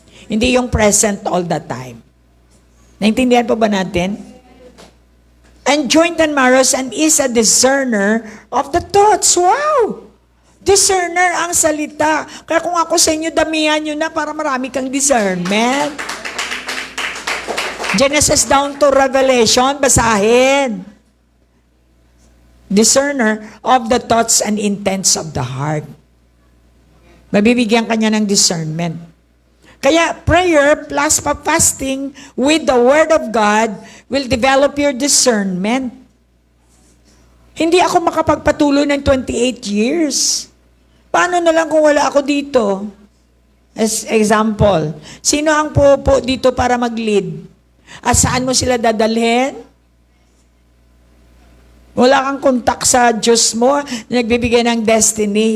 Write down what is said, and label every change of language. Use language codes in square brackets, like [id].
[tl] Hindi yung present all the time. Naintindihan po ba natin? [en] And joined and marrows and is a discerner of the thoughts. [tl] Wow! Discerner ang salita. Kaya kung ako sa inyo, damihan nyo na para marami kang discernment. [en] Genesis down to Revelation, basahin. Discerner of the thoughts and intents of the heart. Mabibigyan kanya ng discernment. Kaya prayer plus fasting with the Word of God will develop your discernment. [tl] Hindi ako makapagpatuloy ng 28 years. Paano na lang kung wala ako dito? As example, sino ang pupo dito para mag-lead? At saan mo sila dadalhin? Wala kang kontak sa Diyos mo, nagbibigay ng destiny.